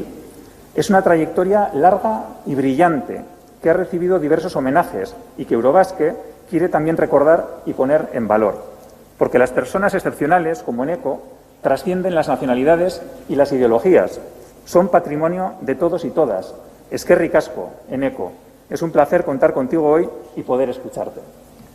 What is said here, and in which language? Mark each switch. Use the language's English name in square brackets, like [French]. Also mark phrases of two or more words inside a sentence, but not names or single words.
[Spanish] Es una trayectoria larga y brillante que ha recibido diversos homenajes y que Eurobasque quiere también recordar y poner en valor. Porque las personas excepcionales, como Eneko, trascienden las nacionalidades y las ideologías. Son patrimonio de todos y todas. [Basque] Eskerrik asko, Eneko. [Spanish] Es un placer contar contigo hoy y poder escucharte.